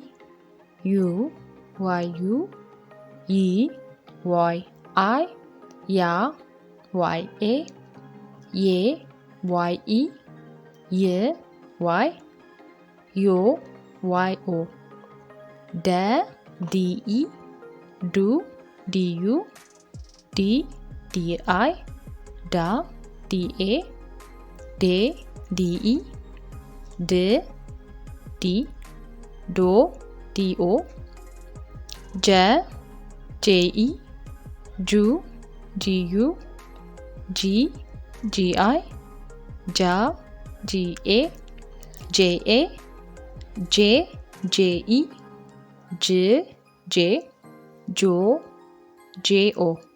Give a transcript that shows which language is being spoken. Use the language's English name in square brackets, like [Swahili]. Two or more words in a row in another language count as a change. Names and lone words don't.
[Amharic] ዩ ዋይ ዩ ይ ዋይ አይ ያ ዋይ ኤ ዬ ዋይ ኢ ይ ዋይ ዮ ዋይ ኦ ደ ዲ ኢ ዱ ዲ ዩ ዲ ዲ አይ ዳ ዲ ኤ ዴ ዲ ኢ ድ ዲ ዶ ዲ ኦ ጀ ጄ ኢ ጁ ጂ ዩ ጂ ጂ አይ ጃ ጂ ኤ ጄ ኤ ጄ ጄ ኢ ጅ ጄ ጆ ጄ ኦ